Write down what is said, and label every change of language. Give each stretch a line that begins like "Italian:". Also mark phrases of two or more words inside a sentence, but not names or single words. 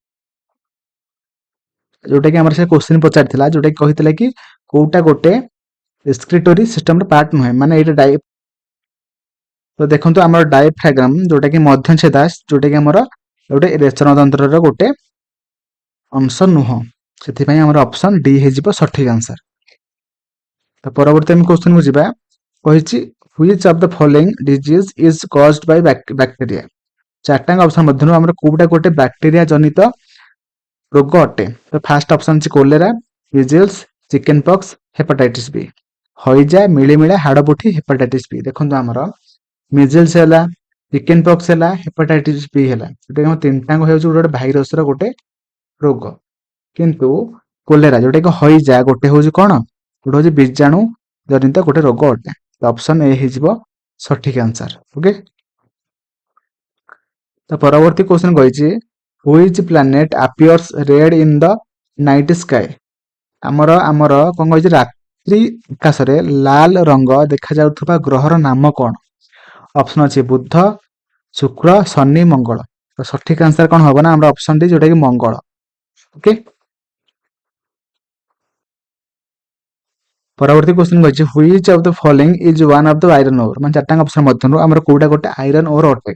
Odia: ଯୋଉଟା କି ଆମର ସେ କ୍ୱେଶ୍ଚିନ୍ ପଚାରିଥିଲା, ଯୋଉଟା କି କହିଥିଲା କି କୋଉଟା ଗୋଟେ
English: respiratory system
Odia: ପାର୍ଟ ନୁହେଁ, ମାନେ ଏଇଟା ତ ଦେଖନ୍ତୁ ଆମର ଡାଇଫ୍ରାଗ୍ରାମ ଯୋଉଟା କି ମଧ୍ୟଚ୍ଛେଦା, ଯୋଉଟା କି ଆମର ଗୋଟେ ରେଚନ ତନ୍ତ୍ରର ଗୋଟେ ଅଂଶ ନୁହଁ, ସେଥିପାଇଁ ଆମର
English: option D
Odia: ହେଇଯିବ ସଠିକ ଆନ୍ସର। ତ ପରବର୍ତ୍ତୀ ଆମେ କ୍ୱେଶ୍ଚିନ୍ କୁ ଯିବା।
English: କହିଛି which of the following disease is caused by bacteria?
Odia: ଚାରିଟାଙ୍କ ଅପସନ ମଧ୍ୟରୁ ଆମର କୋଉଟା ଗୋଟେ ବ୍ୟାକ୍ଟେରିଆ ଜନିତ ରୋଗ ଅଟେ? ତ
English: first option
Odia: ଅଛି କୋଲେରା, ମିଜଲ୍ସ,
English: chicken pox,
Odia: ହେପାଟାଇଟିସ ବି। ହଇଜା, ମିଳିମିଳା, ହାଡପୁଠି, ହେପାଟାଇଟିସ ବି। ଦେଖନ୍ତୁ ଆମର ମିଜଲ୍ସ ହେଲା,
English: chicken pox
Odia: ହେଲା, ହେପାଟାଇଟିସ ବି ହେଲା, ଯୋଉଟା କି ତିନିଟାଙ୍କ ହେଉଛି ଗୋଟେ ଭାଇରସର ଗୋଟେ ରୋଗ। କିନ୍ତୁ କୋଲେରା ଯୋଉଟା କି ହଇଜା ଗୋଟେ ହଉଛି କଣ, ଗୋଟେ ହଉଛି ବୀଜାଣୁ ଜନିତ ଗୋଟେ ରୋଗ ଅଟେ।
English: option A
Odia: ହେଇଯିବ ସଠିକ ଆନ୍ସର। ଓକେ। ତ ପରବର୍ତ୍ତୀ କ୍ୱେଶ୍ଚିନ୍ କହିଛି
English: Which planet appears red in the night sky?
Odia: ଆମର ଆମର କଣ କହିଛି, ରାତ୍ରି ଆକାଶରେ ଲାଲ ରଙ୍ଗ ଦେଖାଯାଉଥିବା ଗ୍ରହର ନାମ କଣ? ଅପସନ ଅଛି ବୁଧ, ଶୁକ୍ର, ଶନି, ମଙ୍ଗଳ। ତ ସଠିକ ଆନ୍ସର କଣ ହବ ନା ଆମର
English: option D,
Odia: ଯୋଉଟା କି ମଙ୍ଗଳ। ଓକେ, ପରବର୍ତ୍ତୀ କ୍ୱେଶ୍ଚନ କହିଛି
English: which of the following is one of the iron ore,
Odia: ମାନେ ଚାରିଟାଙ୍କ ଅପସନ ମଧ୍ୟରୁ ଆମର କୋଉଟା ଗୋଟେ
English: iron ore
Odia: ଅଟେ?